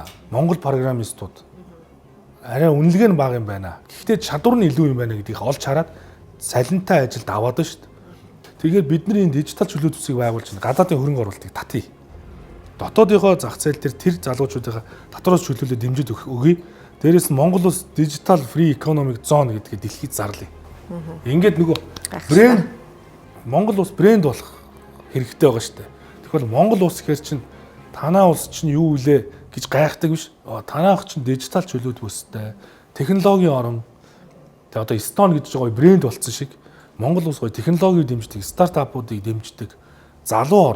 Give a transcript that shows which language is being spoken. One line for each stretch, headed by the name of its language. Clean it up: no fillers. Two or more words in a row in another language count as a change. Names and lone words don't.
Mongolian: Монгол программистууд арай үнэлгээ нь бага юм байна. Гэхдээ чадвар нь илүү юм байна гэдгийг олж хараад цалинтай ажилд аваад шүү дээ. Тэгэхээр бидний энэ дижитал чөлөөт бүсийг байгуулж гадаадын хөрөнгө оруулалтыг татъя. Дотоодынхоо зах зээл тэр залуучуудынхаа татвараас чөлөөлөлөд дэмжиж өгье. Дээрээс нь Монгол улс
English: digital free economic zone
Mongolian: гэдгийг дэлхийд зарлая. Ингээд нөгөө брэнд Монгол улс брэнд болох хэрэгтэй байгаа шүү дээ. Тэгэхээр Монгол улс гэхэр чинь танаа улс чинь юу вэ гэж гайхдаг биш. Танаах чинь дижитал чөлөөт бүстэй, технологийн орн. Тэгээ одоо Stone гэж байгаа брэнд болсон шиг Монгол улс гоё технологиг дэмждэг, стартапуудыг дэмждэг залуу орн.